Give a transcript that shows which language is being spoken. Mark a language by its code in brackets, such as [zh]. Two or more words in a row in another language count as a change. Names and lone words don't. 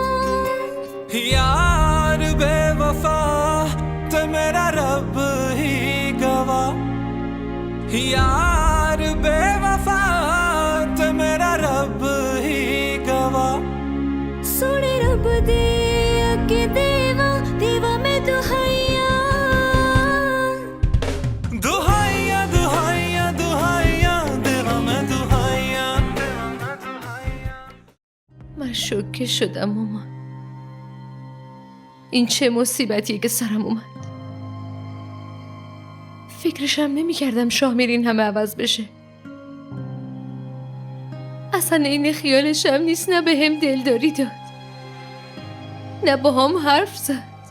[pa] ਯਾਰ ਬੇਵਫ਼ਾ ਤੇ ਮੇਰਾ ਰੱਬ ਹੀ ਗਵਾਹ ਯਾਰ ਬੇਵਫ਼ਾ ਤੇ ਮੇਰਾ ਰੱਬ ਹੀ ਗਵਾਹ ਸੋਹਣੇ ਰੱਬ ਦੇ ਅੱਗੇ ਦੇਵਾਂ ਦੇਵਾਂ ਮੈਂ ਦੁਹਾਈਆਂ ਦੁਹਾਈਆਂ ਦੁਹਾਈਆਂ ਦੁਹਾਈਆਂ ਦੇਵਾਂ ਮੈਂ ਦੁਹਾਈਆਂ [fa] من شوکه شدم مامان. این چه مصیبتیه که سرم اومد. فکرشم نمی کردم شاهمیر این همه عوض بشه. اصلا این خیالشم نیست، نه به هم دلداری داد نه با هم حرف زد.